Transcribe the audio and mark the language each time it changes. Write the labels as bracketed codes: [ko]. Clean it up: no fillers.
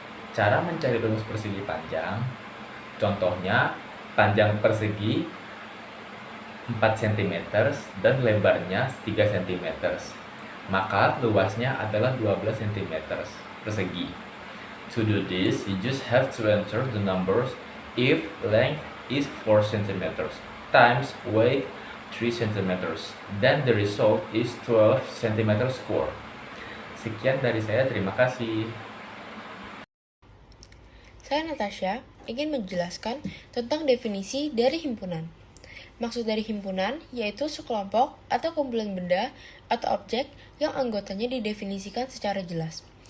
[id] Cara mencari rumus persegi panjang, contohnya panjang persegi 4 cm dan lebarnya 3 cm, maka luasnya adalah 12 cm persegi. [en] To do this, you just have to enter the numbers if length is 4 cm times weight 3 cm, then the result is 12 cm square. [id] Sekian dari saya, terima kasih. Saya Natasha ingin menjelaskan tentang definisi dari himpunan. Maksud dari himpunan yaitu sekelompok atau kumpulan benda atau objek yang anggotanya didefinisikan secara jelas.